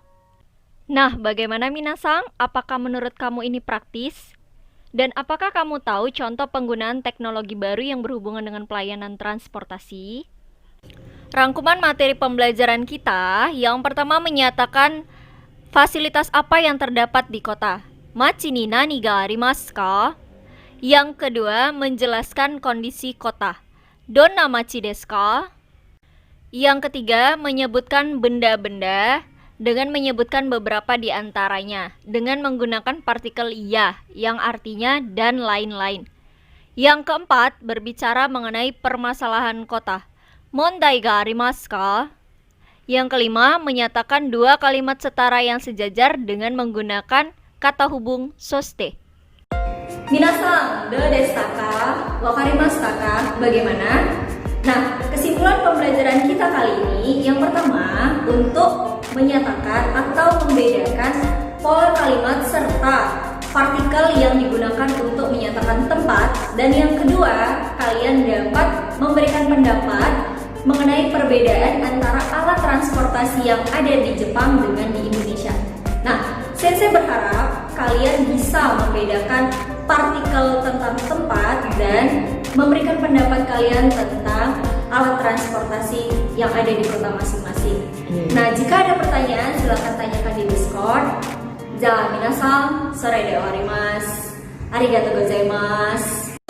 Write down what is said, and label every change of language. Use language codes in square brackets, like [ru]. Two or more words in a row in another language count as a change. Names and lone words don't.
[id] Nah, bagaimana minasang? Apakah menurut kamu ini praktis? Dan apakah kamu tahu contoh penggunaan teknologi baru yang berhubungan dengan pelayanan transportasi? Rangkuman materi pembelajaran kita, yang pertama menyatakan fasilitas apa yang terdapat di kota. [ja] 町に何がありますか? [id] Yang kedua, menjelaskan kondisi kota. [ja] どんな町ですか? [id] Yang ketiga, menyebutkan benda-benda dengan menyebutkan beberapa di antaranya dengan menggunakan partikel ya yang artinya dan lain-lain. Yang keempat, berbicara mengenai permasalahan kota. [ja] 問題がありますか? [id] Yang kelima, menyatakan dua kalimat setara yang sejajar dengan menggunakan kata hubung soste. [ja] 皆さん、どうですか? 分かりましたか? Bagaimana? [id] Nah, kesimpulan pembelajaran kita kali ini yang pertama untuk menyatakan atau membedakan pola kalimat serta partikel yang digunakan untuk menyatakan tempat, dan yang kedua, kalian dapat memberikan pendapat mengenai perbedaan antara alat transportasi yang ada di Jepang dengan di Indonesia. Nah, Sensei berharap kalian bisa membedakan partikel tentang tempat dan memberikan pendapat kalian tentang alat transportasi yang ada di kota masing-masing. Nah, jika ada pertanyaan silahkan tanyakan di Discord. [ja] 皆さん、それであります. ありがとうございます.